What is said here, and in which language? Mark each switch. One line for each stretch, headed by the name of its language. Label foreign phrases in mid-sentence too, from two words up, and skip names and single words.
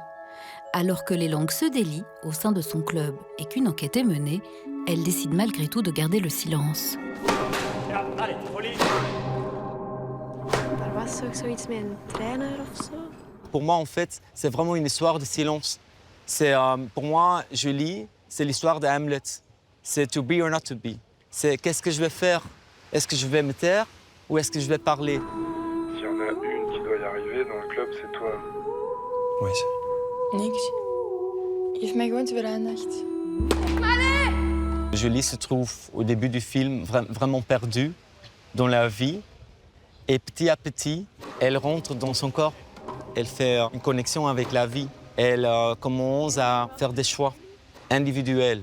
French: Alors que les langues se délient au sein de son club et qu'une enquête est menée, elle décide malgré tout de garder le silence. Pour moi, en fait, c'est vraiment une histoire de silence. Pour moi, Julie, c'est l'histoire de Hamlet. C'est
English: to be or not to be.
French: C'est qu'est-ce que je vais faire? Est-ce que je vais me taire ou est-ce que je vais parler? S'il y en a une qui doit y arriver dans le club, c'est toi. Oui.
Dutch: Niks. Je heeft mij gewoon te veel aandacht.
French: Julie se trouve au début du film vraiment perdue dans la vie. Et petit à petit, elle rentre dans son corps. Elle fait une connexion avec la vie. Elle commence à faire des choix individuels.